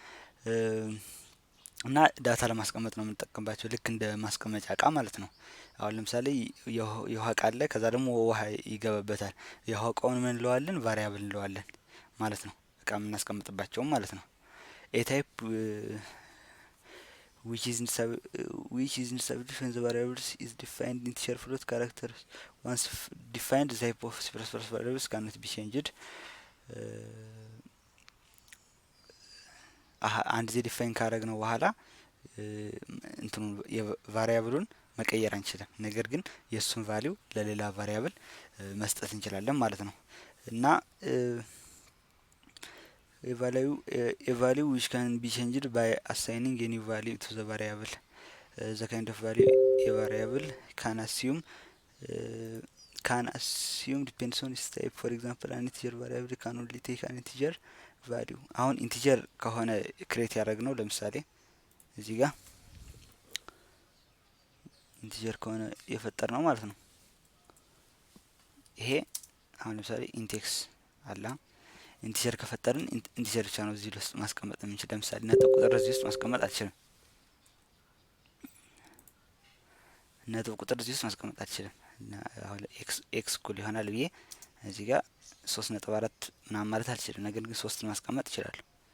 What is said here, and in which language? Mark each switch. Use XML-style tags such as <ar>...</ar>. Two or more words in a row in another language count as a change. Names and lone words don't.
<am>እና ዳታ ለማስቀመጥ ነው የምንጠቀምባቸው፣ ልክ እንደ ማስቀመጫ እቃ ማለት ነው። አሁን ለምሳሌ የውሃ እቃ አለ፣ ከዛ ደግሞ ውሃ ይገባበታል። የውሃ እቃውን ምን እንለዋለን? ቫሪያብል እንለዋለን ማለት ነው። እቃ የምናስቀምጥባቸውም ማለት ነው።</am> <en>a type which is in subdivision when the variables is defined integer float characters once defined the type of C++ variables cannot be changed</en> <am>አንድ ዜ ዲፋይን ካረግ ነው በኋላ እንትኑ የቫሪያብሉን መቀየር አንችልም። ነገር ግን የሱን ቫልዩ ለሌላ ቫሪያብል መስጠት እንችላለን ማለት ነው። እና</am> <en>a value which can be changed by assigning a new value to the variable. The kind of value a variable can assume depends on its type. For example, an integer variable can only take an integer value.</en> <am>አሁን ኢንቲጀር ከሆነ ክሬት ያደረግነው ለምሳሌ እዚህ ጋር ኢንቲጀር ከሆነ የፈጠር ነው ማለት ነው። ይሄ አሁን ለምሳሌ ኢንቴክስ አላ ኢንቲጀር ከፈጠርን ኢንቲጀር ብቻ ነው እዚህ ውስጥ ማስቀመጥ የምንችል። ለምሳሌ ነጥብ ቁጥር እዚህ ውስጥ ማስቀመጥ አልችልም። ነጥብ ቁጥር እዚህ ውስጥ ማስቀመጥ አልችልም። አሁን ኤክስ እኩል ይሆናል ብዬ እዚህ ጋር 3.4 ምናምን ማለት አልችልም። ነገር ግን 3 ማስቀመጥ እችላለሁ።</am>